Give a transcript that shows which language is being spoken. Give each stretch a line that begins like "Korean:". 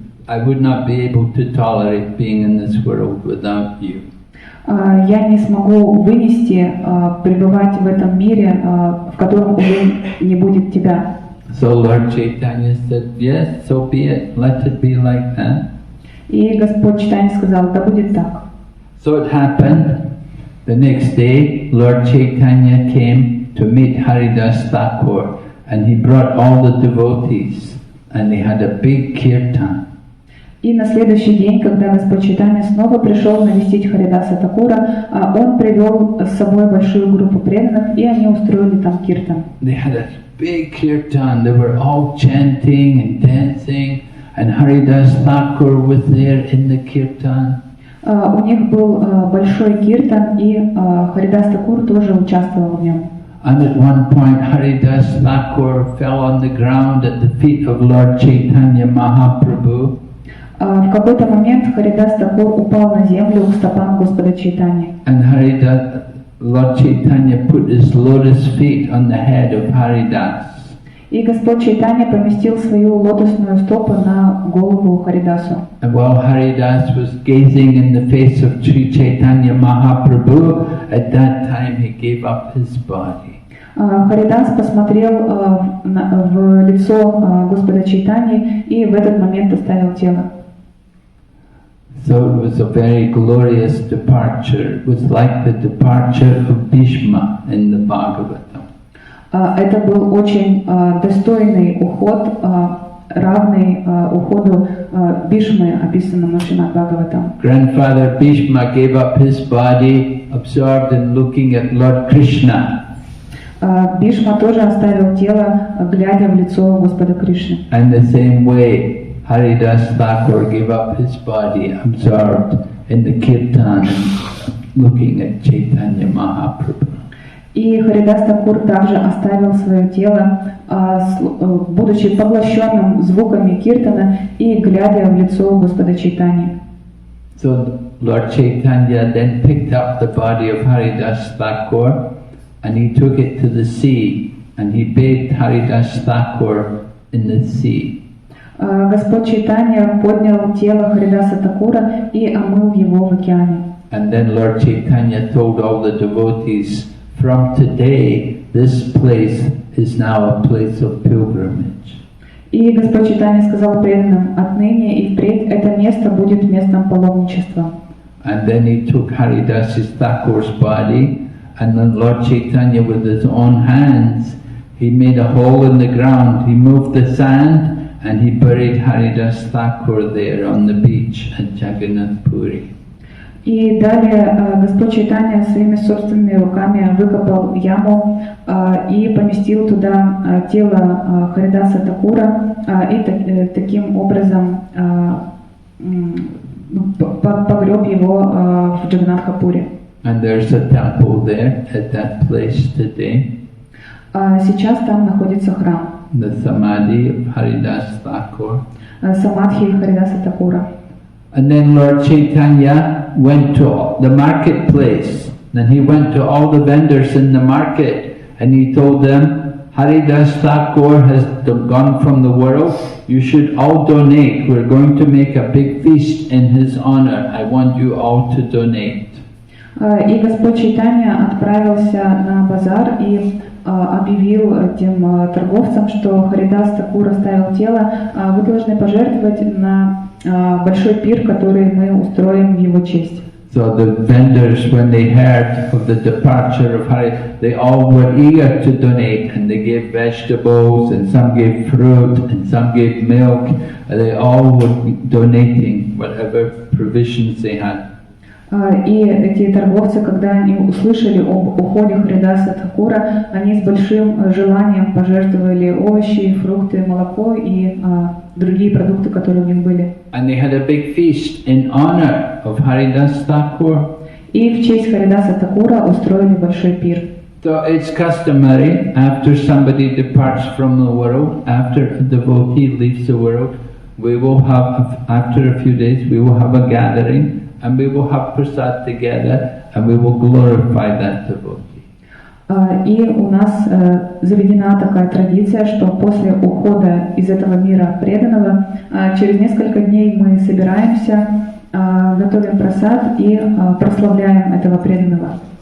English: I would not be able to tolerate being in this world without you.
Russian: Я не смогу вынести пребывать в этом мире, в котором уже не будет тебя.
English: So Lord Chaitanya said, yes, so be it, let it be like that.
Russian: И Господь Чайтанья сказал, да будет так.
English: So it happened. The next day, Lord Chaitanya came to meet Haridas Thakur, and he brought all the devotees, and they had a big kirtan.
Russian: И на следующий день, когда Господь Чайтанья снова пришел навестить Харидаса Такура, он привел с собой большую группу преданных, и они устроили там киртан.
English: They had a big kirtan. They were all chanting and dancing, and Haridas Thakur was there in the kirtan.
Russian: У них был большой киртан, и Харидас Такур тоже участвовал в нем.
English: And at one point, Haridas Thakur fell on the ground at the feet of Lord Chaitanya Mahaprabhu.
Russian: В какой-то момент Харидас Такур упал на землю к стопам Господа Чайтаньи.
English: And Lord Chaitanya put his lotus feet on the head of Haridas.
Russian: И Господь Чайтанья поместил свою лотосную стопу на голову Харидасу.
English: And while Haridas was gazing in the face of Sri Chaitanya Mahaprabhu, at that time he gave up his body.
Russian: Харидас посмотрел в лицо Господа Чайтаньи и в этот момент оставил тело.
English: So it was a very glorious departure. It was like the departure of Bhishma in the Bhagavatam.
Russian: Это был очень достойный уход, равный уходу Бхишмы, описанному в Шримад Бхагаватам.
English: Grandfather Bhishma gave up his body, absorbed in looking at Lord Krishna.
Russian: Бхишма тоже оставил тело, глядя в лицо Господа Кришны.
English: And the same way, Haridas Thakur gave up his body, absorbed in the kirtan, looking at Chaitanya Mahaprabhu.
Russian: И Харидас Такур также оставил свое тело, будучи поглощенным звуками киртана и глядя в лицо Господа Чайтаньи.
English: So Lord Chaitanya then picked up the body of Haridas Thakur and he took it to the sea and he bathed Haridas Thakur in the sea.
Russian: Господь Чайтанья поднял тело Харидаса Такура и омыл его в океане.
English: And then Lord Chaitanya told all the devotees, from today, this place is now a place of pilgrimage.
Russian: И Господь Чайтанья сказал преданным, отныне и впредь это место будет местом паломничества.
English: And then he took Haridas Thakur's body, and then Lord Chaitanya with his own hands, he made a hole in the ground, he moved the sand, and he buried Haridas Thakur there on the beach at Jagannath Puri.
Russian: И далее Господь Чайтанья своими собственными руками выкопал яму и поместил туда тело Харидаса Такура и таким образом погреб его в Джаганнатха-пури.
English: And there's a temple there at that place today.
Russian: Сейчас там находится храм.
English: The Samadhi of Haridas Thakur.
Russian: Самадхи Харидаса Такура.
English: And then Lord Chaitanya went to the marketplace. Then he went to all the vendors in the market and he told them, Haridas Thakur has gone from the world. You should all donate. We're going to make a big feast in his honor. I want you all to donate.
Russian: И Господь Чайтанья отправился на базар и объявил тем торговцам, что Харидас Такур оставил тело, вы должны пожертвовать на большой пир, который мы устроим в его честь.
English: So the vendors, when they heard of the departure of Hari, they all were eager to donate, and they gave vegetables, and some gave fruit, and some gave milk. They all were donating whatever provisions they had.
Russian: И эти торговцы, когда они услышали об уходе Харидаса Такура, они с большим желанием пожертвовали овощи, фрукты, молоко и другие продукты, которые у них были.
English: And they had a big feast in honor of Haridas Thakur.
Russian: И в честь Харидаса Такура устроили большой пир.
English: So it's customary after somebody departs from the world, after a devotee leaves the world, we will have, after a few days, we will have a gathering. And we will have prasad together, and we will glorify that devotee.
Russian: И у нас заведена такая традиция, что после ухода из этого мира преданного, через несколько дней мы собираемся готовим прасад и прославляем этого преданного.